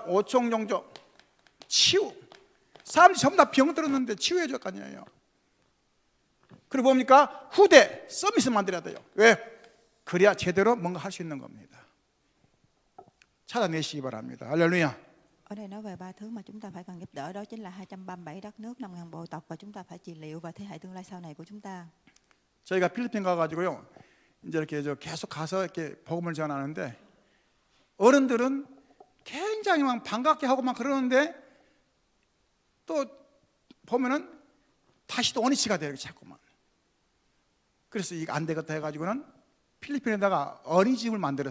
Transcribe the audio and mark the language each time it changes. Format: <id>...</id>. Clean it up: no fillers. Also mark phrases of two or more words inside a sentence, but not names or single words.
<ko>오총종족 치유. 사람들이 전부 다 병 들었는데 치유해 줄 거 아니에요. 그리고 뭡니까? 후대 서비스 만들어야 돼요. 왜? 그래야 제대로 뭔가 할 수 있는 겁니다. 찾아내시기 바랍니다. 할렐루야.</ko> <vi>Ở đây nói về ba thứ mà chúng ta phải cần giúp đỡ, đó chính là 237 đất nước, 5.000 bộ tộc, và chúng ta phải trị liệu và thế hệ tương lai sau này của chúng ta.</vi> <ko>저희가 필리핀 가가지고요, 이제 이렇게 계속 가서 이렇게 복음을 전하는데 어른들은 굉장히 막 반갑게 하고 막 그러는데 또 보면은 다시 또 원위치가 돼요, 자꾸만. 그래서 이거 안 되겠다 해가지고는 필리핀에다가 어린이집을 만들었어요.</ko>